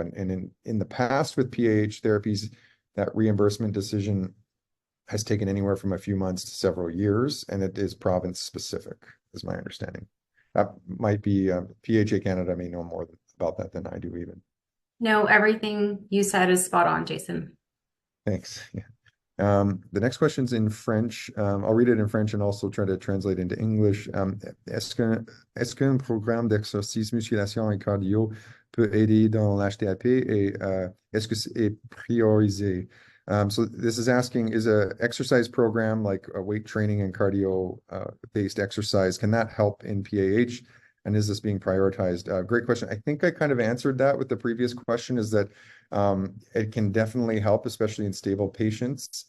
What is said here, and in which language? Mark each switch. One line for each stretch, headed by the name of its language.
English: And in the past with PAH therapies, that reimbursement decision has taken anywhere from a few months to several years, and it is province specific, is my understanding. That might be PHA Canada may know more about that than I do even. No, everything you said is spot on, Jason. Thanks. Yeah. The next question's in French. I'll read it in French and also try to translate into English.
French: Est-ce qu'un programme d'exercice, musculation et cardio peut aider dans l'HDAP et est-ce que c'est priorisé?
English: So this is asking, is a exercise program like a weight training and cardio based exercise, can that help in PAH? And is this being prioritized? Great question. I think I kind of answered that with the previous question, is that it can definitely help, especially in stable patients.